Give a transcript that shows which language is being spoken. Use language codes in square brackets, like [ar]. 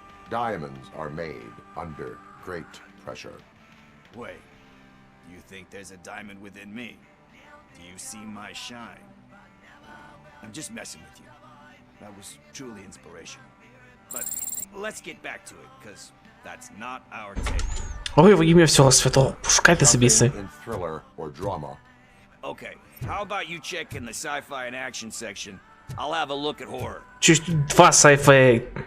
[en] Diamonds are made under great pressure. Wait, do you think there's a diamond within me? Do you see my shine? I'm just messing with you. That was truly inspirational. But let's get back to it, because that's not our take. [uk] Ой, во ім'я всього святого, пошукайте собі це. [en] In thriller or drama. Okay, how about you check in the sci-fi and action section? I'll have a look at horror. [uk] Чуть два сайфи.